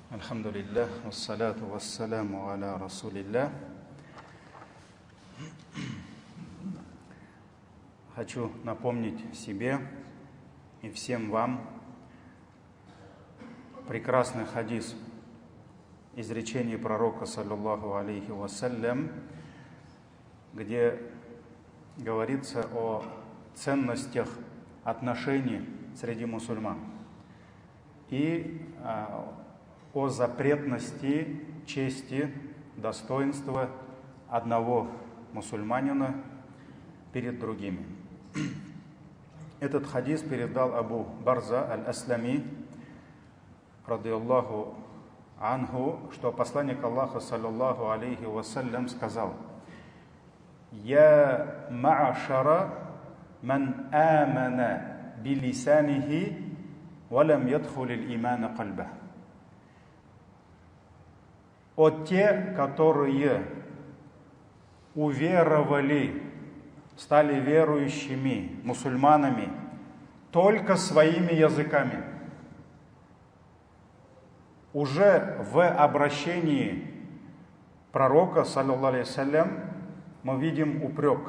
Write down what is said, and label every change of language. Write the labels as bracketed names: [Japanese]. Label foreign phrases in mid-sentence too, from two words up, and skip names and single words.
[Arabic] الحمد لله والصلاة والسلام على رسول الله. [Russian] Хочу напомнить себе и всем вам прекрасный хадис, изречение пророка, [Arabic] صلى الله عليه وسلم, [Russian] где говорится о ценностях отношений среди мусульман и о запретности чести, достоинства одного мусульманина перед другими. Этот хадис передал Абу Барза аль-Аслами, [Arabic] رضي الله عنه, [Russian] что посланник Аллаха, [Arabic] صلى الله عليه وسلم, сказал: «يا معشر من آمن بلسانه ولم يدخل الإيمان قلبه». [Russian] О те, которые уверовали, стали верующими мусульманами только своими языками. Уже в обращении пророка, [Arabic] صلى الله عليه وسلم, [Russian] мы видим упрек.